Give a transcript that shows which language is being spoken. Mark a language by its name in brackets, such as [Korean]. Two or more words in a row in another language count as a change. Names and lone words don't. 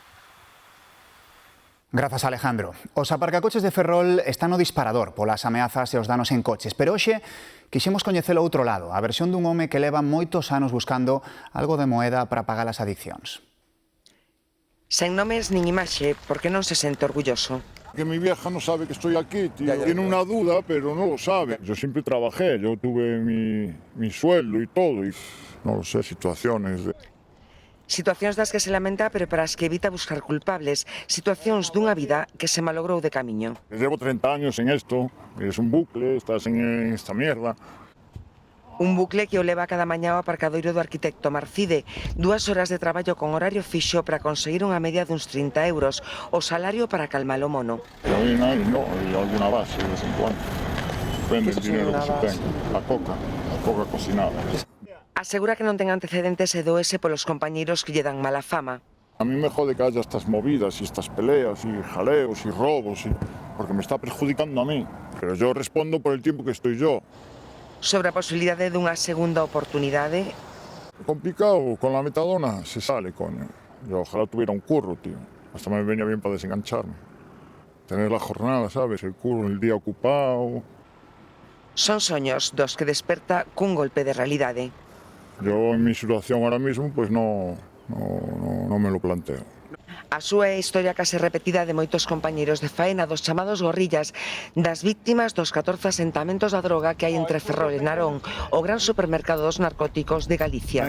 [Galician] Grazas, Alejandro. Os aparcacoches de Ferrol están no disparador polas ameazas e os danos en coches, pero hoxe quixemos coñecer o outro lado, a versión dun home que leva moitos anos buscando algo de moeda para pagar as adiccións. Sen nomes nin imaxe, porque non se sente orgulloso. [Spanish] Que mi vieja no sabe que estoy aquí, tío. Tiene una duda, pero no lo sabe. Yo siempre trabajé, yo tuve mi sueldo y todo, y no lo sé, situaciones de... [Galician] Situacións das que se lamenta, pero para as que evita buscar culpables. Situacións dunha vida que se malogrou de camiño. [Spanish] Llevo 30 años en esto, es un bucle, estás en esta mierda. [Galician] Un bucle que o leva cada mañá ao aparcadoiro do arquitecto Marcide. 2 horas de traballo con horario fixo para conseguir unha media duns 30 euros, o salario para calmar o mono. [Spanish] Y hoy no, y alguna base de vez en cuando. Depende del dinero que se tenga. La coca cocinada. [Galician] Asegura que non ten antecedentes e doese polos compañeiros que lle dan mala fama. [Spanish] A mí me jode que haya estas movidas y estas peleas y jaleos y robos, porque me está perjudicando a mí. Pero yo respondo por el tiempo que estoy yo. [Galician] Sobre a posibilidade dunha segunda oportunidade. [Spanish] Complicado, con la metadona se sale, coño. Yo ojalá tuviera un curro, tío. Hasta me venía bien para desengancharme. Tener la jornada, ¿sabes? El curro, el día ocupado. [Galician] Son soños dos que desperta cun golpe de realidade. [Spanish] Yo en mi situación ahora mismo pues no me lo planteo. [Galician] A súa é a historia case repetida de moitos compañeiros de faena dos chamados gorrillas, das víctimas dos 14 asentamentos da droga que hai entre Ferrol e Narón, o gran supermercado dos narcóticos de Galicia.